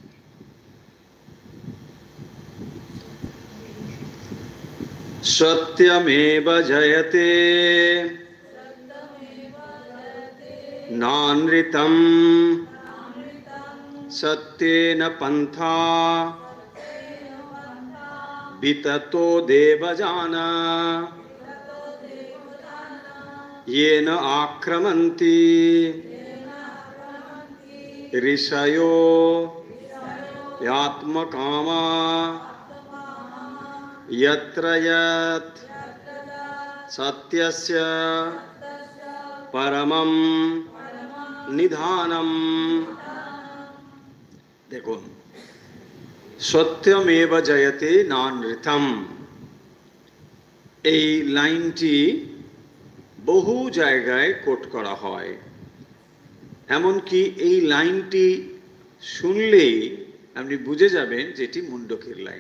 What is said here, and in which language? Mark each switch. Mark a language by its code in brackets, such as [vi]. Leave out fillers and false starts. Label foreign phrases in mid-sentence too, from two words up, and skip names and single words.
[sa] সত্যমেব জয়তে নানৃতম সত্যেন পন্থা বিততো দেবজানা येन आक्रमन्ति ऋषयो यात्मकामा यत्र यत् सत्यस्य परमं निधानम। [bn] দেখুন, [sa] সত্যমেব জয়তে নানৃতম, [bn] এই লাইনটি বহু জায়গায় কোট করা হয়। এমনকি এই লাইনটি শুনলেই আপনি বুঝে যাবেন যে এটি মুন্ডকের লাইন।